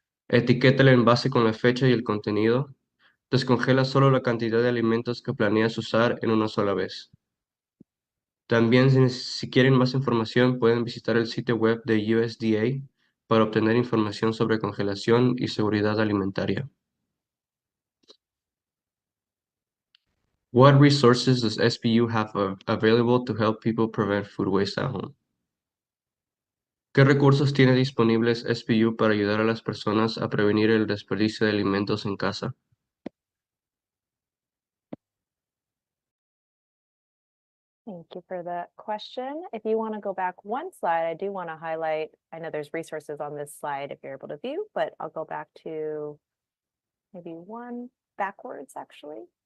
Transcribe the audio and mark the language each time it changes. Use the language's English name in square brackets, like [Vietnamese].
[Spanish] Etiqueta el envase con la fecha y el contenido. Descongela solo la cantidad de alimentos que planeas usar en una sola vez. También, si quieren más información, pueden visitar el sitio web de USDA para obtener información sobre congelación y seguridad alimentaria. [English] What resources does SPU have available to help people prevent food waste at home? [Spanish] ¿Qué recursos tiene disponibles SPU para ayudar a las personas a prevenir el desperdicio de alimentos en casa? [English] Thank you for the question. If you want to go back one slide, I do want to highlight, I know there's resources on this slide if you're able to view, but I'll go back to maybe one backwards actually.